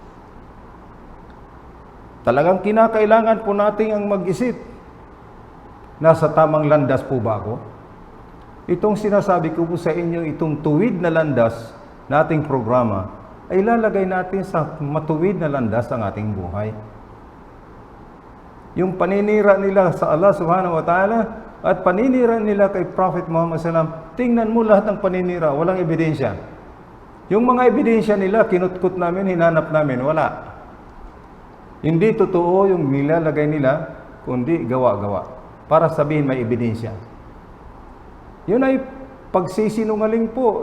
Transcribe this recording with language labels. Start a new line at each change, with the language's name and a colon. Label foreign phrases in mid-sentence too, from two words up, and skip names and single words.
Filipino: Talagang kinakailangan po natin ang mag-isip. Nasa tamang landas po ba ako? Itong sinasabi ko po sa inyo, itong tuwid na landas na ating programa, ay lalagay natin sa matuwid na landas ang ating buhay. Yung paninira nila sa Allah
Arabic: سبحانه وتعالى,
Filipino: at paninira nila kay Prophet Muhammad SAW, tingnan mo lahat ng paninira, walang ebidensya. Yung mga ebidensya nila, kinutkot namin, hinanap namin, wala. Hindi totoo yung nilalagay nila, kundi gawa-gawa. Para sabihin may ebidensya. Yun ay pagsisinungaling po.